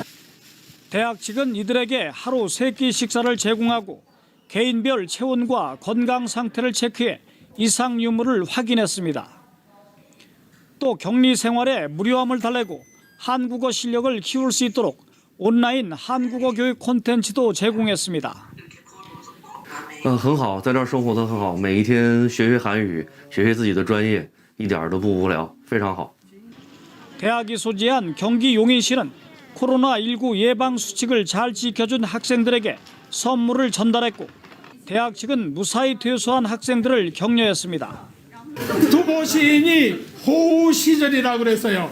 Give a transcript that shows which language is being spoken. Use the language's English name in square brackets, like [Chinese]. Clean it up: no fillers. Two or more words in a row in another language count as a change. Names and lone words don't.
[Korean] 대학 측은 이들에게 하루 3끼 식사를 제공하고 개인별 체온과 건강 상태를 체크해 이상 유무를 확인했습니다. 또 격리 생활에 무료함을 달래고 한국어 실력을 키울 수 있도록 온라인 한국어 교육 콘텐츠도 제공했습니다. [Chinese] 很好，在这儿生活得很好，每一天学韩语，学自己的专业，一点都不无聊，非常好。 [Korean] 대학이 소재한 경기 용인시는 코로나19 예방 수칙을 잘 지켜준 학생들에게 선물을 전달했고 대학 측은 무사히 퇴소한 학생들을 격려했습니다. 두보 시인이 호우 시절이라고 그랬어요.